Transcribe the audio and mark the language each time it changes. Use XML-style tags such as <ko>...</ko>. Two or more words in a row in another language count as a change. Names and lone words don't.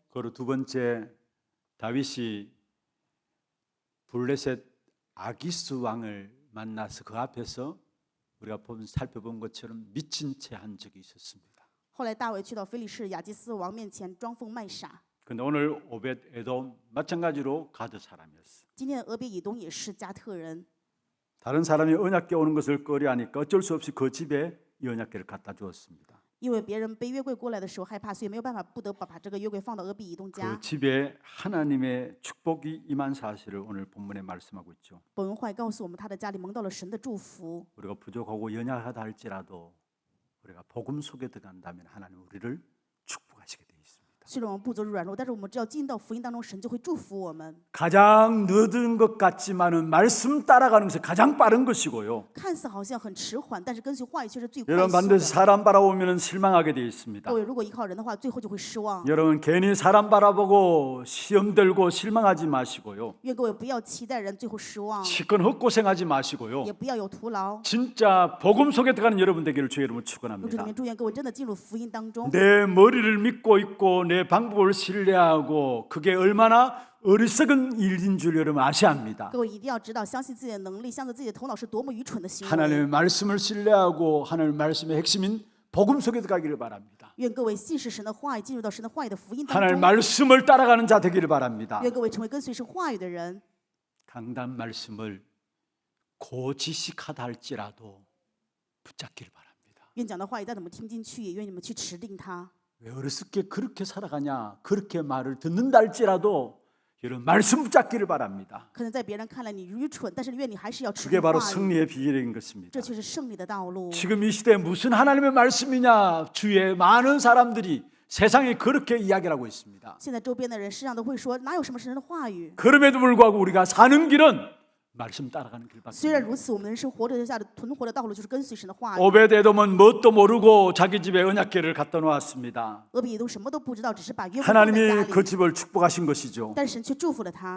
<ko>그리고 두 번째 다윗이 블레셋 아기스 왕을 만나서 그 앞에서 우리가 살펴본 것처럼 미친 채 한 적이 있었습니다.</ko> <zh>后来大卫去到非利士亚基斯王面前装疯卖傻。</zh> <ko>그런데 오늘 오벳에돔 마찬가지로 가드 사람이었어요.</ko> <zh>今天的俄别以东也是加特人。</zh> <ko>다른 사람이 언약궤 오는 것을 꺼려하니까 어쩔 수 없이 그 집에 이 언약궤를 갖다 주었습니다.</ko> <zh>因为别人背约柜过来的时候害怕，所以没有办法，不得不把这个约柜放到俄别以东家。</zh> <ko>그 집에 하나님의 축복이 임한 사실을 오늘 본문에 말씀하고 있죠.</ko> <zh>本文话告诉我们，他的家里蒙到了神的祝福。</zh> <ko>우리가 부족하고 연약하다 할지라도 우리가 복음 속에 들어간다면 하나님 우리를 축복하시게 돼 있습니다.</ko> <zh>虽然我们不足软弱，但是我们只要进到福音当中，神就会祝福我们。</zh> <ko>가장 늦은 것 같지만은 말씀 따라가는 것이 가장 빠른 것이고요.</ko> <zh>看似好像很迟缓，但是跟随话语却是最快</zh> <ko>여러분</ko> <zh>速</zh> <ko>반드시</ko> <zh>的。</zh> <ko>사람 바라보면 실망하게 돼 있습니다.</ko> <zh>各位如果依靠人的话，最后就会失望。</zh> <ko>여러분 괜히 사람 바라보고 시험 들고 실망하지 마시고요.</ko> <zh>愿各位不要期待人，最后失望，</zh> <ko>시큰 헛고생하지 마시고요.</ko> <zh>也不要有徒劳。</zh> <ko>진짜 복음 속에 들어가는 여러분 되기를 주의 이름으로</ko> <zh>用主里</zh> <ko>축원합니다.</ko> <zh>面祝愿各位真的进入福音当中。</zh> <ko>내 머리를 믿고 있고 내 방법을 신뢰하고 그게 얼마나 어리석은 일인 줄 여러분 아셔야 합니다.</ko> <zh>各位一定要知道，相信自己的能力，相信自己的头脑是多么愚蠢的行为。</zh> <ko>하나님의 말씀을 신뢰하고 하나님의 말씀의 핵심인 복음 속에 들어가기를 바랍니다.</ko> <zh>愿各位信实神的话语，进入到神的话语的福音当</zh> <ko>하나님의</ko> <zh>中。</zh> <ko>말씀을 따라가는 자 되기를 바랍니다.</ko> <zh>愿各位成为跟随神话语的人，</zh> <ko>강단 말씀을 고지식하다 할지라도 붙잡기를 바랍니다.</ko> <zh>愿讲的话语再怎么听进去，也愿你们去持定它。</zh> <ko>왜 어렸을 때 그렇게 살아가냐, 그렇게 말을 듣는다 할지라도 여러분 말씀 붙잡기를 바랍니다.</ko> <zh>可能在别人看来你愚蠢，但是愿你还是要持</zh> <ko>그게</ko> <zh>定</zh> <ko>바로</ko> <zh>话语，</zh> <ko>승리의 비결인 것입니다.</ko> <zh>这却是胜利的道路。</zh> <ko>지금 이 시대에 무슨 하나님의 말씀이냐, 주위에 많은 사람들이 세상에 그렇게 이야기를 하고 있습니다.</ko> <zh>现在周边的人世上都会说，哪有什么神的话语？</zh> <ko>그럼에도 불구하고 우리가 사는 길은 말씀 따라가는 길밖에</ko> <zh>虽然</zh> <ko>없습니다.</ko> <zh>如此，我们人生活着下的存活的道路就是跟随神的话语。</zh> <ko>오베데돔은 뭣도 모르고 자기 집에 언약궤를 갖다 놓았습니다.</ko> <zh>俄比都什么都不知道，只是把约柜放在家</zh> <ko>하나님이</ko> <zh>里，</zh> <ko>그 집을 축복하신 것이죠.</ko> <zh>但是神却祝福了他。</zh>